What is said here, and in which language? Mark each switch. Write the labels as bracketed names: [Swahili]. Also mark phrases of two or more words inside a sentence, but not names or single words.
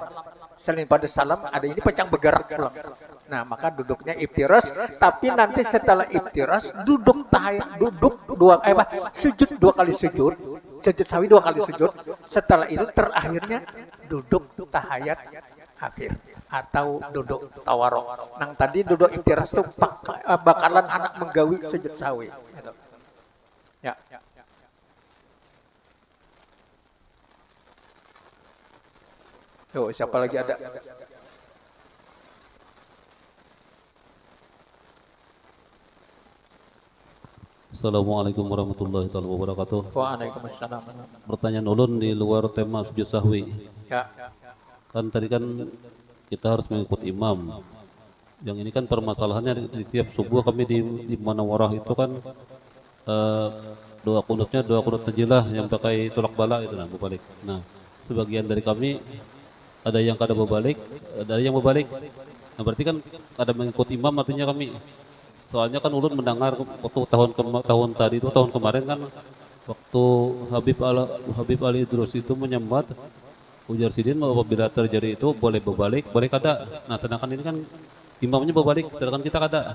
[Banjar] Selain pada salam ada ini pecang bergerak pulang. Nah maka duduknya iftiras. Tapi nanti setelah iftiras duduk tahiyat sujud dua kali sujud. Sujud sahwi dua kali sujud. Setelah itu terakhirnya duduk tahiyat akhir atau duduk tawarok. Nang tadi duduk iftiras itu bakalan anak menggawi sujud sahwi. Ya. Yo, siapa lagi ada? [Arabic] السلام عليكم ورحمة الله وبركاته. [Banjar] Waalaikumsalam. Pertanyaan ulun di luar tema sujud sahwi. Ya. Kan tadi kan kita harus mengikuti imam. Yang ini kan permasalahannya di tiap subuh kami di Manawarah itu kan doa kunut najilah yang pakai tolak bala itu nah berbalik. Nah, sebagian dari kami ada yang kada berbalik, ada yang berbalik. Nah, berarti kan ada mengikuti imam artinya kami. Soalnya kan ulun mendengar waktu tahun kemarin kan waktu Habib Ali Idrus itu menyembat ujar sidin apabila terjadi itu boleh berbalik, boleh kada. Nah, sedangkan ini kan imamnya berbalik, sedangkan kita kada.